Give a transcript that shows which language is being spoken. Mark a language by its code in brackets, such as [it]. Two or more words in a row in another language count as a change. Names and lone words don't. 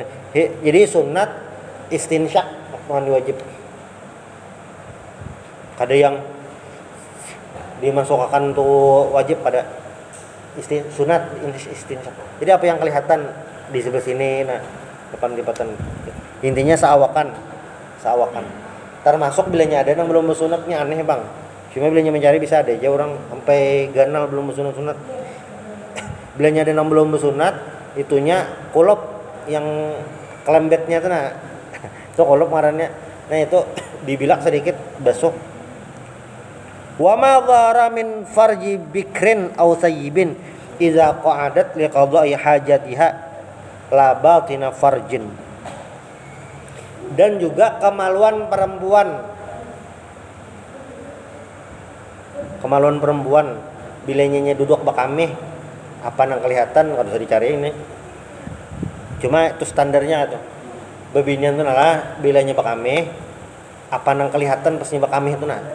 [id] Jadi sunat istinsyak mandi wajib. Ada yang dimasukkan tuh wajib pada sunat istinsyak. Jadi apa yang kelihatan di sebelah sini, nah depan lipatan. [bjn] Intinya seawakan. Termasuk bilanya ada yang belum bersunatnya aneh bang. Cuma bilanya mencari bisa ada aja orang sampai ganal belum bersunat. Bilanya ada yang belum bersunat, itunya kolop yang kelembetnya tuh nah. Itu kolop ngarannya. Nah itu dibilak sedikit basuh. [ar] وما ظهر من فرج بكر أو ثيب إذا قعدت لقضاء حاجتها لا باطن فرج. [bjn] Dan juga kemaluan perempuan bila nyanyi duduk bakameh apa yang kelihatan enggak usah dicari ini. Cuma itu standarnya tuh. Bebinian tuh nalah bilanya bakameh apa yang kelihatan pasnya bakameh itu nah.